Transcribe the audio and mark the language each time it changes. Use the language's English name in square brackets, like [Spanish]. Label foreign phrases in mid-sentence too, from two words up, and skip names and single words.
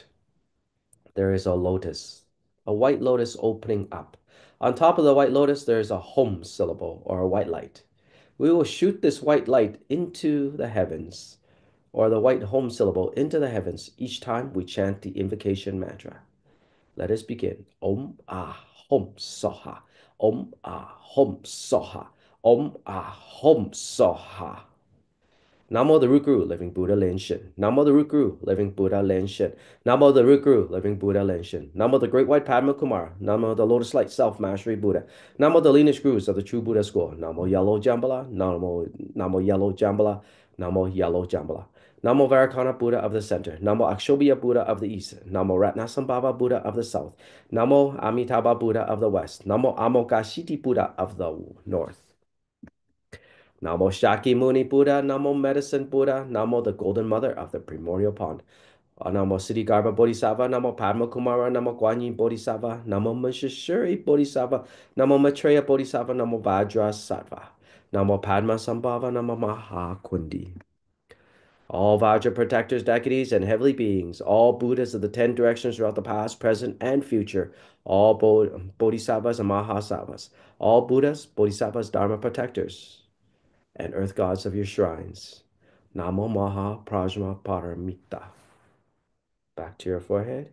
[English] There is a lotus, a white lotus opening up. On top of the white lotus, there is a home syllable or a white light. We will shoot this white light into the heavens, or the white home syllable into the heavens each time we chant the invocation mantra. Let us begin. [Sanskrit] Om Ah Hom Soha. Om Ah Hom Soha. Om Ah Hom Soha. [English] Namo the Root Guru, Living Buddha Lin Shin. Namo the Root Guru, Living Buddha Lin Shin. Namo the Root Guru, Living Buddha Lin Shin. Namo the Great White Padma Kumara. Namo the Lotus Light Self Mastery Buddha. Namo the lineage gurus of the true Buddha school. Namo Yellow Jambhala. Namo Yellow Jambhala. Namo Yellow Jambhala. Namo Vairocana Buddha of the center. Namo Akshobhya Buddha of the east. Namo Ratnasambhava Buddha of the south. Namo Amitabha Buddha of the west. Namo Amoghashiti Buddha of the north. Namo Shakyamuni Buddha, Namo Medicine Buddha, Namo the Golden Mother of the Primordial Pond. Namo Siddhigarbha Bodhisattva, Namo Padma Kumara, Namo Guan Yin Bodhisattva, Namo Maheshwari Bodhisattva, Namo Maitreya Bodhisattva, Namo Vajra Sattva, Namo Padma Sambhava, Namo Mahakundi. All Vajra protectors, deities, and heavenly beings, all Buddhas of the 10 directions throughout the past, present, and future, all Bodhisattvas and Mahasattvas, all Buddhas, Bodhisattvas, Dharma protectors, and earth gods of your shrines. [Sanskrit] Namo Maha Prajna Paramita. [English] Back to your forehead.